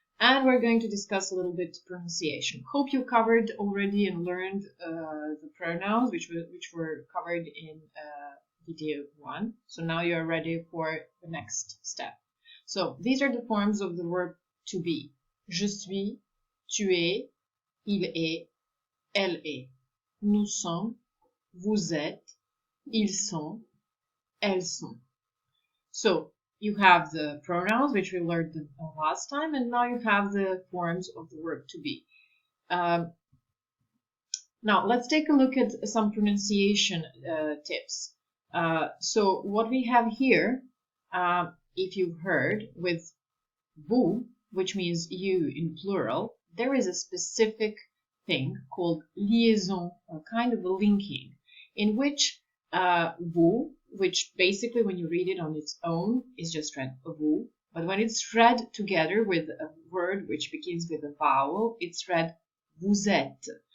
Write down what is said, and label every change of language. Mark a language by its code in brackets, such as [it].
[en] And we're going to discuss a little bit pronunciation. Hope you covered already and learned the pronouns, which were covered in video 1. So now you're ready for the next step. So these are the forms of the verb to be. [fr] Je suis, tu es, il est, elle est. Nous sommes, vous êtes, ils sont, elles sont. [en] So you have the pronouns, which we learned last time, and now you have the forms of the verb to be. Now let's take a look at some pronunciation tips. So what we have here, if you've heard, with vous, which means you in plural, there is a specific thing called liaison, or kind of a linking, in which vous, which basically when you read it on its own is just read vous, but when it's read together with a word which begins with a vowel, it's read vous êtes.